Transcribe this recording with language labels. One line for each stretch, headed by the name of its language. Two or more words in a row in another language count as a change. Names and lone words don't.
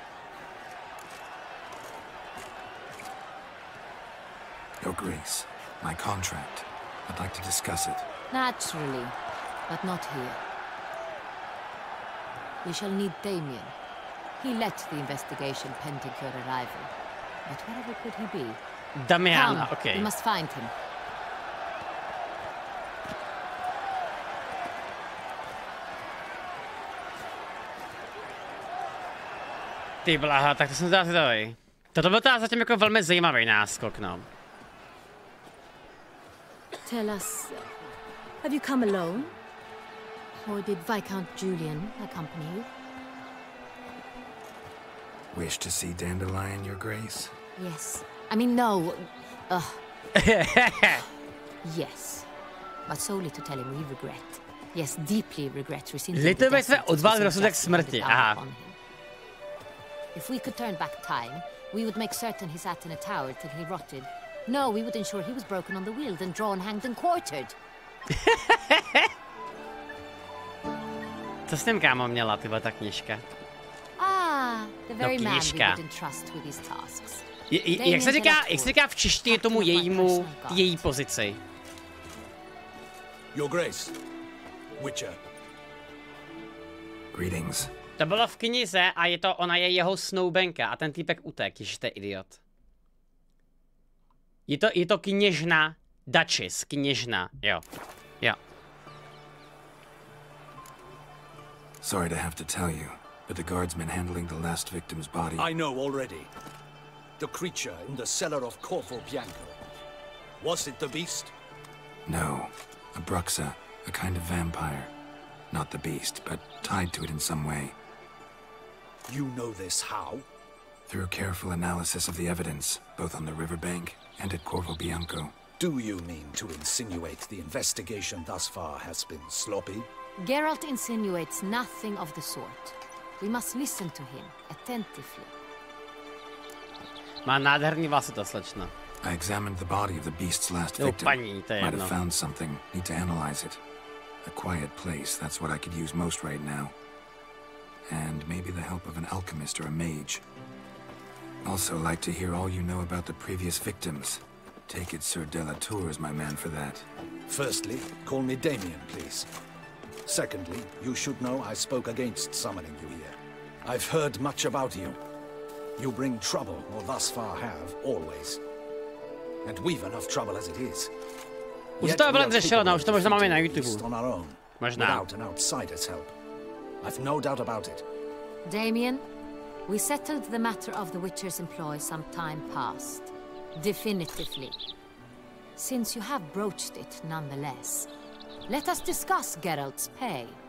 English: Your Grace, my contract. I'd like to discuss it. Naturally, but not here. We shall need Damien. He led the investigation pending your arrival. But wherever could he be? Damian, okay. We must find him.
Czech: Ty bláha, tak to jsem teda zvědavý. Toto byl teda zatím jako velmi zajímavý náskok, no.
English: tell us, have you come alone? Or did Viscount Julian accompany you? Wish to see Dandelion, Your Grace? Yes. I mean, no. Yes. But solely to tell him we regret. Yes, deeply regret rescinding the death sentence. Aha. If we could turn back time, we would make certain he sat in a tower till he rotted. No, we would ensure he was broken on the wheel, then drawn, hanged and quartered.
Czech: Co s tím, kámo, měla tyhle ta knížka?
English: The very man we would entrust with his tasks.
Czech: Jak se říká v češtině tomu její pozici?
English: Your Grace, Witcher. Greetings.
Czech: To bylo v knize a ona je jeho snoubenka a ten týpek utek, ježiš, to je idiot. Je to kněžna, Duchess, kněžna, jo.
English: Sorry to have to tell you, but the guardsman handling the last victim's body... I know already. The creature in the cellar of Corvo Bianco. Was it the beast? No. A bruxa, a kind of vampire. Not the beast, but tied to it in some way. You know this how? Through careful analysis of the evidence, both on the riverbank and at Corvo Bianco. Do you mean to insinuate the investigation thus far has been sloppy? Geralt insinuates nothing of the sort. We must listen to him attentively.
Czech: Má nádherný vlasy ta slečna.
English: I examined the body of the beast's last victim. Might have found something. Need to analyze it. A quiet place, that's what I could use most right now. And maybe the help of an alchemist or a mage. Also like to hear all you know about the previous victims. Take it Sir Delatour is my man for that. Firstly, call me Damien, please. Secondly, you should know I spoke against summoning you here. I've heard much about you. You bring trouble, or thus far have, always. And we've enough trouble as it is.
Czech: Už to byla řešeno, už to možná máme na YouTube. Možná.
English: Without an outsider's help. I've no doubt about it. Damien, we settled the matter of the Witcher's employ some time past. Definitively. Since you have broached it nonetheless, let us discuss Geralt's pay.